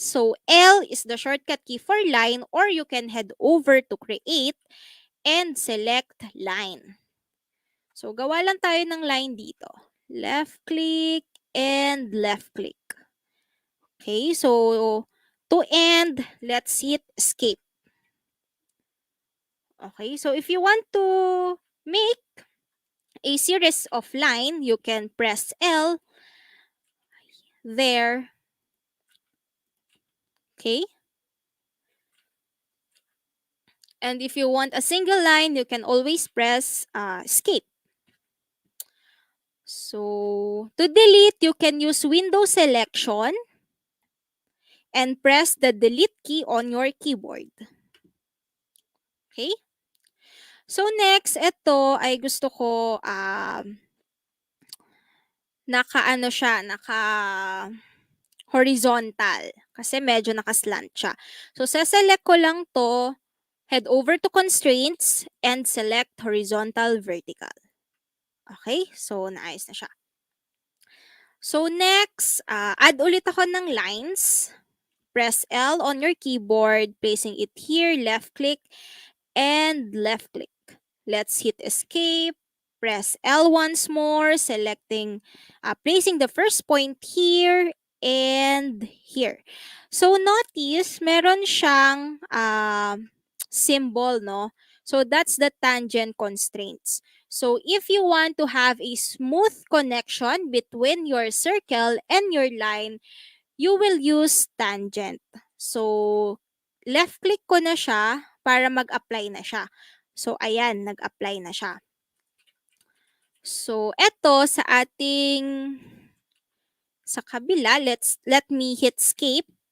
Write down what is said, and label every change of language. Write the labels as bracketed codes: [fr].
[en] So, L is the shortcut key for line, or you can head over to create and select line. [tl] So, gawa lang tayo ng line dito. [en] Left click and left click. Okay, so to end, let's hit escape. Okay, so if you want to make a series of line, you can press L there. Okay. And if you want a single line, you can always press escape. So to delete, you can use window selection and press the delete key on your keyboard. Okay. [tl] So next, ito ay gusto ko naka-ano siya, naka-horizontal. Kasi medyo nakaslant siya. So, saselect ko lang to, [en] head over to constraints, and select horizontal vertical. [tl] Okay? So, naayos na siya. So, next, add ulit ako ng lines. [en] Press L on your keyboard, placing it here, left click, and left click. Let's hit escape. Press L once more, selecting, placing the first point here and here. [tl] So notice, meron siyang symbol, no? [en] So that's the tangent constraints. So if you want to have a smooth connection between your circle and your line, you will use tangent. [tl] So left click ko na siya para mag-apply na siya. So ayan, nag-apply na siya. So eto sa ating sa kabila, [en] let me hit escape.